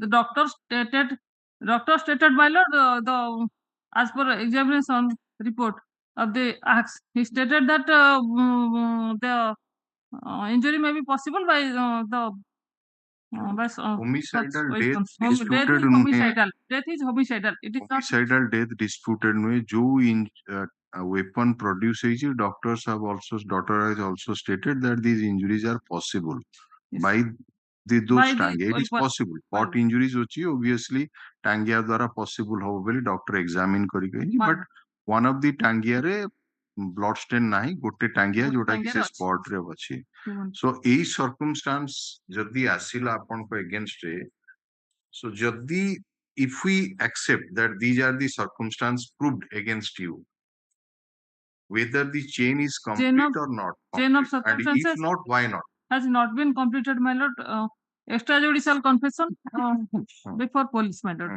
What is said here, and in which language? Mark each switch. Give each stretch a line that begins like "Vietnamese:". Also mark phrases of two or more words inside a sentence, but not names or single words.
English: the doctor stated, my lord, the as per examination report of the acts, he stated that the injury may be possible by the homicidal death death disputed is homicidal. Death is homicidal. It is not homicidal death disputed
Odia: ନୁହେଁ ଯୋଉ
English: weapon produce ହେଇଛି, doctors have also stated that these injuries are possible by those Tangia. It is possible. What injuries ଅଛି obviously Tangia ଦ୍ୱାରା possible
Odia: ହବ ବୋଲି
English: doctor examine
Odia: କରି କହିଛି,
English: but one of the
Odia: Tangia ରେ
English: blood stain
Odia: ନାହିଁ, ଗୋଟେ Tangia ଯୋଉଟା କି ସେ spot ରେ ଅଛି.
English: So
Odia: ଏଇ circumstance ଯଦି ଆସିଲା ଆପଣଙ୍କ against ରେ,
English: so ଯଦି if we accept that these are the circumstances proved against you, whether the chain is complete or not, chain of and if circumstances not, why not? has not been completed, my lord. Extrajudicial confession before police, my lord.